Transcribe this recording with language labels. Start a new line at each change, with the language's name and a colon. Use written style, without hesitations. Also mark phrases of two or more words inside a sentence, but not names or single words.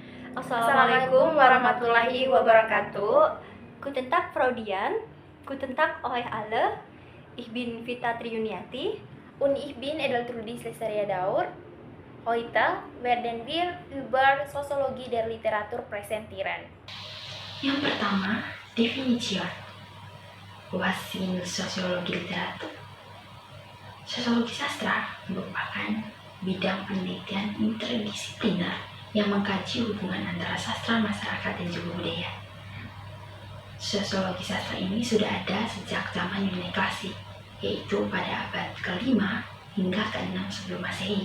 Arabic: السلام عليكم ورحمة الله وبركاته.
German: Guten Tag, Frau Dian. Guten Tag, euch alle. Ich bin Vita Triuniati. Und ich bin Edeltrudis Lestaria Daur. Heute werden wir über Soziologie der Literatur präsentieren.
Indonesian: Yang pertama,
German: definition. Was sind
Indonesian: sosiologi literatur? Sosiologi sastra merupakan bidang penelitian interdisipliner yang mengkaji hubungan antara sastra, masyarakat, dan juga budaya. Sosiologi sastra ini sudah ada sejak zaman Yunani klasik, yaitu pada abad ke-5 hingga ke-6 sebelum Masehi.